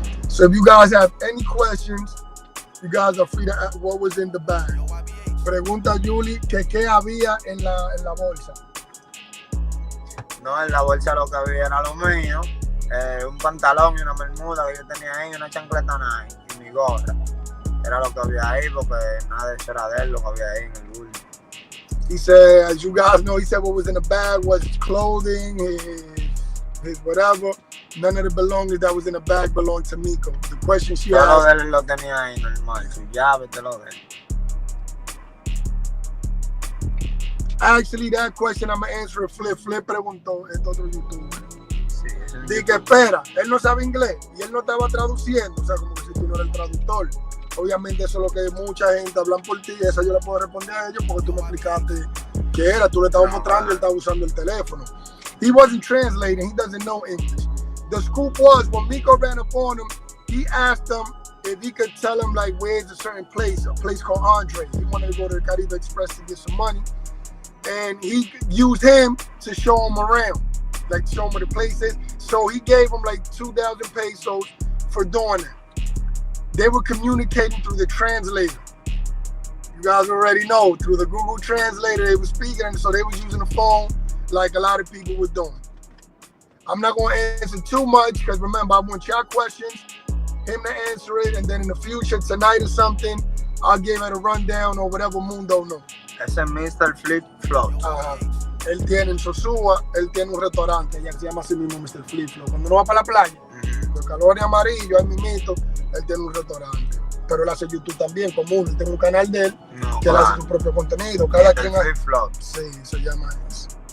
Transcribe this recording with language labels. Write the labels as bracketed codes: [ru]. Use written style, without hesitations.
[en] So if you guys have any questions, you guys are free to ask what was in the bag. [es] Pregunta Julie, que qué había en la bolsa. No, en la bolsa lo que había era lo mío. Un pantalón y una bermuda que yo tenía ahí, una chancleta Nike y mi gorra. Era lo que había ahí, porque nada de eso era de él, lo que había ahí en el bulto. [en] He said, as you guys know, he said what was in the bag was his clothing, his whatever. None of the belongings that was in the bag belonged to MIKO. The question she asked... [es] Todo de él lo tenía ahí normal, su llave, todo de él. [en] Actually, that question I'm going to answer it. [es] Flip preguntó este otro youtuber. Dije que espera, él no sabe inglés y él no estaba traduciendo, o sea, como que si tú no eres el traductor. Obviamente eso es lo que mucha gente hablan por ti, esa yo le puedo responder a ellos porque tú me explicaste qué era, tú le estabas mostrando, él estaba usando el teléfono. [en] He wasn't translating, he doesn't know English. The scoop was, when MIKO ran up on him, he asked him if he could tell him like where's a certain place, a place called Andre. He wanted to go to the Caribe Express to get some money, and he used him to show him around, like show him where the place is. So he gave him like 2,000 pesos for doing that. They were communicating through the translator. You guys already know, through the Google Translator, they were speaking, and so they were using the phone like a lot of people were doing. I'm not going to answer too much because remember, I want your questions, him to answer it, and then in the future, tonight or something, I'll give it a rundown or whatever Mundo knows. [es] Ese es Mr. Flip Flop. Él tiene en Sosúa, él tiene un restaurante, ya se llama así mismo Mr. Flip Flop. Cuando uno va para la playa, el calor es amarillo, ahí mismito, él tiene un restaurante. Pero él hace YouTube también, común, él tiene un canal de él, que él hace su propio contenido. Cada quien hace. Sí, se llama eso.